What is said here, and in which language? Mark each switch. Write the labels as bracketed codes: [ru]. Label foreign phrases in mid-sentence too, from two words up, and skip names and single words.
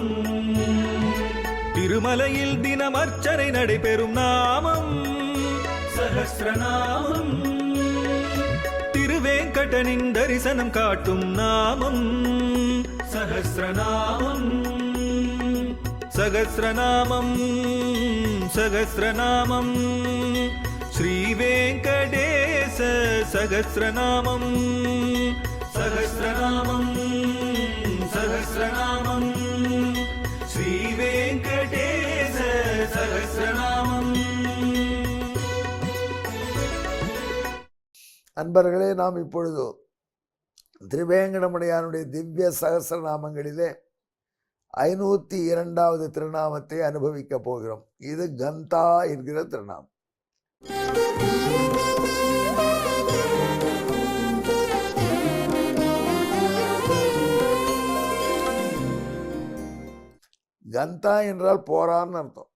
[ta] திருமலையில் தினம் அர்ச்சனை நடைபெறும் நாமம் சகஸ்ரநாமம். திருவேங்கடனின் தரிசனம் காட்டும் நாமம் சகஸ்ரநாமம். [sa] सहस्रनामं सहस्रनामं श्रीवेङ्कटेश सहस्रनामं सहस्रनामं सहस्रनामं श्रीवेङ्कटेश सहस्रनामம். [ta] அன்பர்களே, நாம் இப்பொழுது திருவேங்கடமுடையானுடைய திவ்ய சகஸ்ரநாமங்களிலே 502வது திருநாமத்தை அனுபவிக்க போகிறோம். இது கந்தா என்கிற திருநாமம். கந்தா என்றால் போறான்னு அர்த்தம்.